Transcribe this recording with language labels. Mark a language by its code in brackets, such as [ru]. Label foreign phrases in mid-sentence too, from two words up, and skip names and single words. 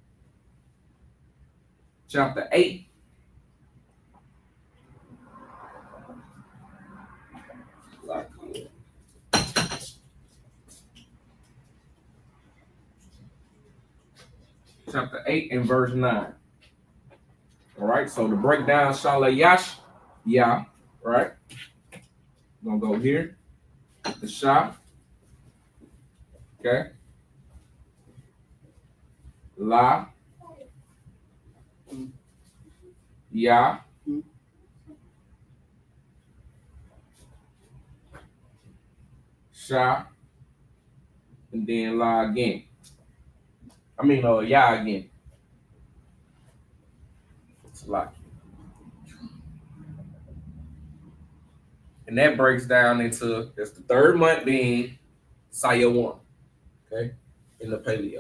[en] Chapter 8. Chapter 8 and verse 9. All right, so to break down Shalayash, yeah, right? We're going to go here. The Shah. Okay. La. Ya. Shah. And then La again. Ya again. It's a lot. And that breaks down into, that's the third month being Sayawan, okay, in the Paleo.